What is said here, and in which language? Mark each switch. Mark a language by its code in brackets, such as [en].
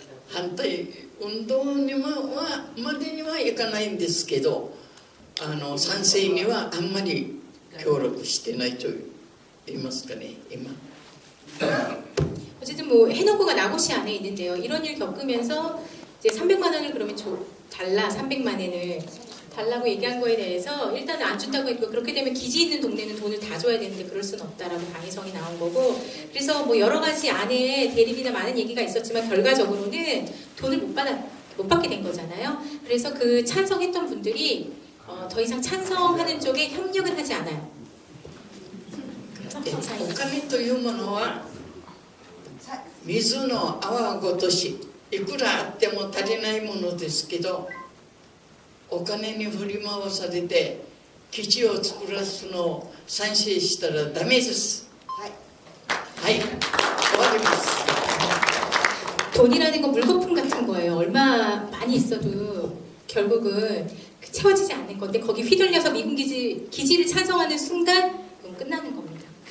[ja] 反対運動にまでにはいかないんですけど、賛成にはあんまり協力してないと言いますかね、今。 [ko] 어쨌든 뭐 해놓고가 나고시 안에 있는데요. 이런 일 겪으면서 이제 300만 원을 그러면 달라, 300만 원을 달라고 얘기한 거에 대해서 일단 안 준다고 했고, 그렇게 되면 기지 있는 동네는 돈을 다 줘야 되는데 그럴 수는 없다라고 방해성이 나온 거고, 그래서 뭐 여러 가지 안에 대립이나 많은 얘기가 있었지만 결과적으로는 돈을 못 받게 된 거잖아요. 그래서 그 찬성했던 분들이 더 이상 찬성하는 쪽에 협력을 하지 않아요. [ja] お金というものは水の泡ごとし、いくらあっても足りないものですけど、お金に振り回されて基地を作らすのを賛成したらダメです。はい、はい、終わります。 [ko] 돈이라는 건 물거품 같은 거예요. 얼마 많이 있어도 결국은 채워지지 않는 건데 거기 휘둘려서 미군 기지를 찬성하는 순간 그건 끝나는 겁니다.